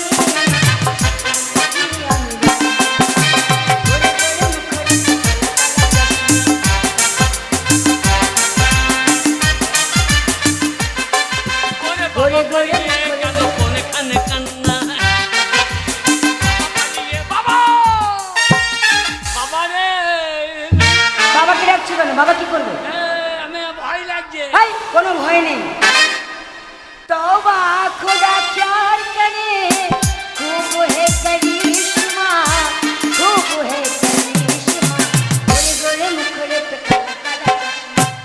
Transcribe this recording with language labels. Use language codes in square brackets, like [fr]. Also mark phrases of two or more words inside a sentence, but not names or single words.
[bn] ওরে গোরে কেন কোনখানে কান্না? বাবা, বাবা রে, বাবাকে ডাকছো কেন? বাবা কি করবে? আমি ভয় লাগছে। ভাই কোনো ভয় নেই। [hi] तौबा खुदा प्यार करे, खूब है करिश्मा, खूब है करिश्मा, गोरे गोरे मुखड़े पे काला काला चश्मा,